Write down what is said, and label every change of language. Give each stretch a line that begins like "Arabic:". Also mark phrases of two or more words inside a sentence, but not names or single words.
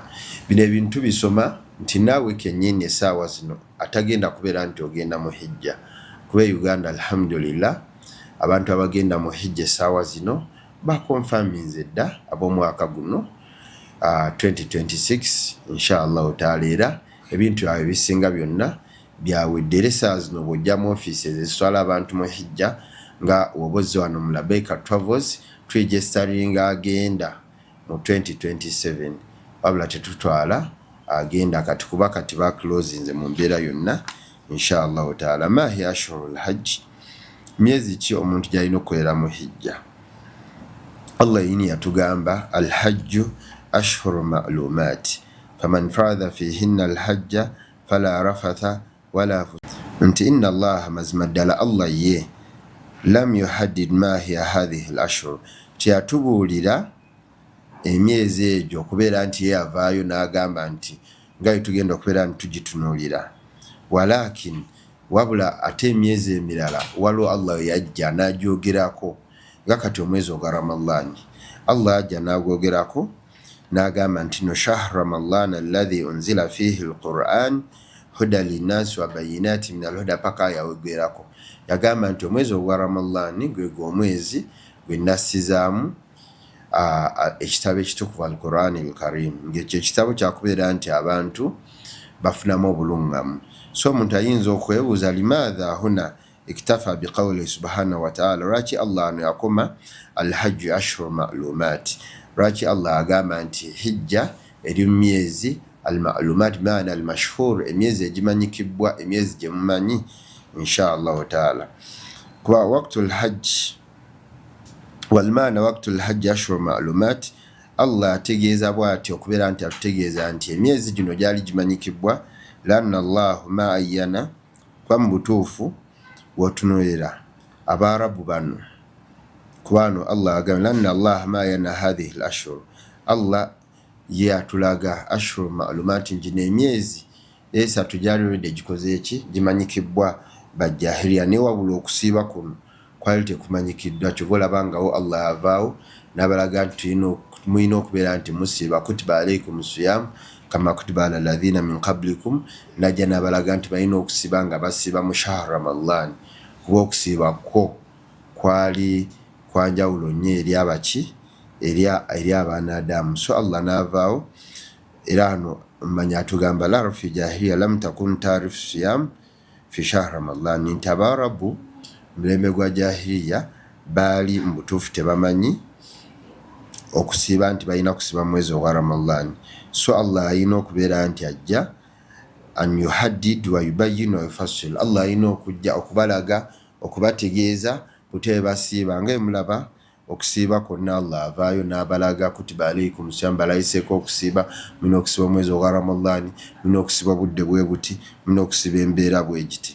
Ganda: Bino ebintu bisoma nti naawe kennyini essaawa zino atagenda kubeera nti ogenda mu hijja, kuba Uganda alhamdulillah abantu abagenda mu hijja essaawa zino bakonfaminze dda ab'omwaka guno 2026
Arabic: إن شاء الله تعالى,
Ganda: era ebintu byawe bisinga byonna byawedde. Era essaawa zino bw'ojja mu ofiisi ezitwala abantu mu hijja nga wobozzi wano mu Labaika Travels tweregisteringa agenda mu 2027 wabula tetutwala agenda kati kuba kati baclosinze mu mbeera yonna
Arabic: إن شاء الله تعالى. ما هي أشهر الحج,
Ganda: myezi ki omuntu gy'alina okukolera mu hijja. Allah yini yatugamba
Arabic: الحج أشهر معلومات فمن فرض فيهن الحج فلا رفث ولا nti إن الله
Ganda: mazima ddala Allah ye
Arabic: لم يحدد ما هي هذه الأشهر,
Ganda: tiyatubuulira emyezi egyo okubeera nti ye avaayo n'agamba nti nga tugenda okubeera nti tugitunuulira, walakin wabula ate emyezi emirala waliwo Allah yajja n'agyogerako nga kati omwezi ogwa Ramadhan Allah yajja n'agwogerako n'agamba nti no
Arabic: شهر رمضان الذي أنزل فيه القرآن هدى للناس وبينات من الهدى,
Ganda: paka yawogerako yagamba nti omwezi ogwa Ramadhan gwe omwezi gwe nassizaamu ekitabo ekitukuvu
Arabic: القرآن الكريم,
Ganda: ng'ekyo ekitabo kyakubeera nti abantu bafunamu obulungamu. So omuntu ayinza okwebuuza
Arabic: لماذا هنا اكتفى بقوله سبحانه وتعالى,
Ganda: lwaki Allah ano yakoma
Arabic: الحج أشهر معلومات,
Ganda: lwaki Allah agamba nti hijja eri mu myezi
Arabic: المعلومات معنى المشهور,
Ganda: emyezi egimanyikibwa, emyezi gye mumanyi
Arabic: إن شاء الله تعالى. Kuba وقت الحج والمعنى وقت الحج أشهر معلومات,
Ganda: Allah ategeeza bw'ati okubeera nti atutegeeza nti emyezi gino gyali gimanyikibwa
Arabic: لأن الله ما عين,
Ganda: kwa mu butuufu wotunuulira Abaarabu bano kubano Allah agamba
Arabic: لأن الله ما عين هذه الأشهر,
Ganda: Allah ye atulaga
Arabic: أشهر معلومات
Ganda: ngino emyezi esatu gyali gikoze eki gimanyikibwa bajjahiliya, ne wabula okusiiba kuno kwali tekumanyikiddwa. Kyova olabangawo Allah avaawo n'abalaga nti mulina okubeera nti musiiba
Arabic: كتب عليكم الصيام كما كتب على الذين من قبلكم,
Ganda: najja n'abalaga nti balina okusiiba nga basiiba mu
Arabic: شهر رمضان,
Ganda: kuba okusiiba kwo kwali kwanjawulo nnyo eri abaki eri abaana Adamu. So Allah n'avaawo era hano manya atugamba
Arabic: لا في الجاهلية لم تكن تعرف الصيام في شهر رمضان,
Ganda: nti Abaarabu mulembe gwa jahiliya baali mu butuufu tebamanyi okusiiba nti balina kusiiba mwezi ogwa Ramadan. So Allah ayina okubeera nti ajja
Arabic: أن يحدد ويبين ويفصل,
Ganda: Allah ayina okujja okubalaga okubategeeza butebe basiiba nga emulaba okusiiba kwonna Allah avaayo n'abalaga
Arabic: كتب عليكم الصيام,
Ganda: balayiseeko okusiiba, mulina okusiiba omwezi ogwa Ramadan, mulina okusiiba budde bwe buti, mulina okusiiba embeera bwe giti.